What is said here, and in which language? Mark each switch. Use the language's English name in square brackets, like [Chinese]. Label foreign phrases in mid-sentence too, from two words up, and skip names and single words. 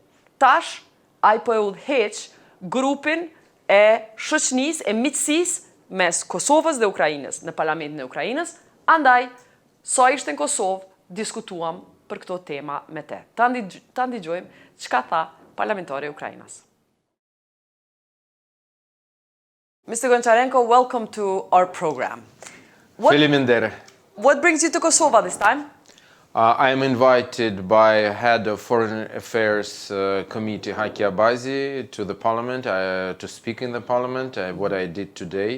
[Albanian] Tash, ai po e udhëheq grupin e shoqënisë, e miqësisë mes Kosovës dhe Ukrainës në Parlamentin e Ukrainës, andaj, sa ishte në Kosovë, diskutuam për këto tema me te. Ta ndigjojmë çka tha parlamentari i Ukrainës. [English] Mr. Goncharenko, welcome to our program. [Albanian] Faleminderit. [English] What brings you to Kosovo this time? I am invited by head of Foreign Affairs Committee, Haki Abazi, to the Parliament, to speak in the Parliament, what I did today.